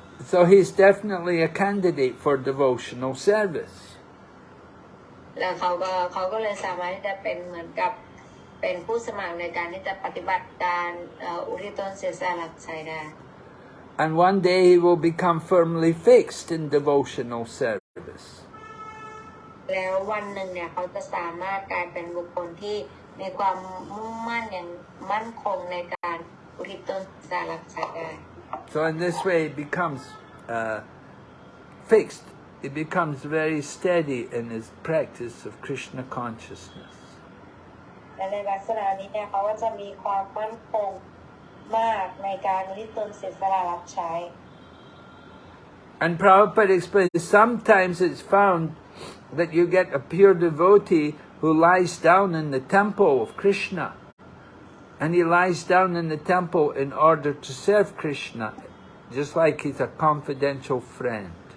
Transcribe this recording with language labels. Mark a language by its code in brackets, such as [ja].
[en] So he's definitely a candidate for devotional service. [th] แล้วเขาก็เลยสามารถที่จะเป็นเหมือนกับเป็นผู้สมัครในการที่จะปฏิบัติการอุทิศตนเสียสละรับใช้ได้ [en] And one day he will become firmly fixed in devotional service. [th] แล้ววันหนึ่งเนี่ยเขาจะสามารถกลายเป็นบุคคลที่มีความมุ่งมั่นอย่างมั่นคงในการอุทิศตนเสียสละรับใช้ได้ [en] So in this way it becomes fixed. It becomes very steady in his practice of Krishna consciousness. [th] และในลักษณะนี้เนี่ยเขาก็จะมีความมั่นคงมากในการอุทิศตนเสียสละรับใช้ [en] And Prabhupada explains, sometimes it's found that you get a pure devotee who lies down in the temple of Krishna. And he lies down in the temple in order to serve Krishna, just like he's a confidential friend.